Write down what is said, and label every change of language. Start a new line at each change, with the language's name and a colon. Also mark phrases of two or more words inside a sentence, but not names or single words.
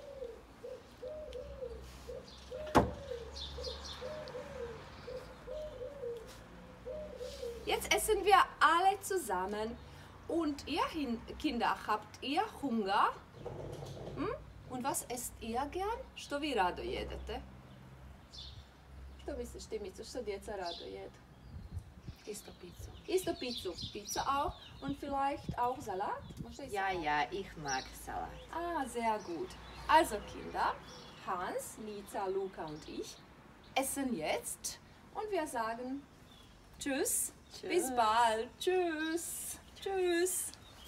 German: Jetzt essen wir alle zusammen. Und ihr Kinder, habt ihr Hunger? Hm? Und was esst ihr gern?
Croatian: Što vi rado jedete? Što misliš ti, Mico, što djeca rado jedu? Isto Pizza. Isto Pizza.
German: Pizza auch. Und vielleicht auch Salat? Ja, ja, ich mag Salat. Ah, sehr gut. Also Kinder, Hans, Mica, Luca und ich essen jetzt und wir sagen Tschüss. Tschüss. Bis bald. Tschüss. Tschüss.